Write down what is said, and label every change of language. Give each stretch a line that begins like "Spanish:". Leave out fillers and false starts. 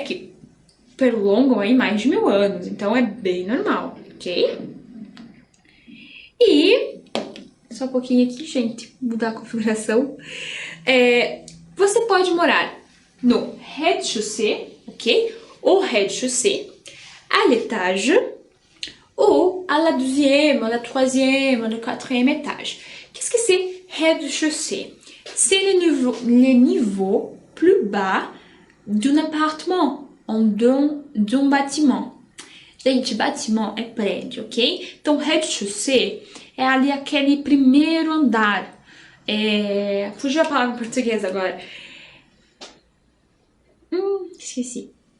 Portuguese: Que prolongam aí mais de 1000 anos, então é bem normal, ok? E, só um pouquinho aqui, gente, mudar a configuração. Você pode morar no rez-de-chaussée, ok?
French: Au rez-de-chaussée, à l'étage, ou à la deuxième, à la troisième, à la quatrième étage. Qu'est-ce que c'est rez-de-chaussée? C'est le niveau plus bas d'un appartement. D'un bâtiment.
Portuguese: Gente, bâtiment é prédio, ok? Então, rez-de-chaussée é ali aquele primeiro andar. Fugiu a palavra em português agora. Esqueci.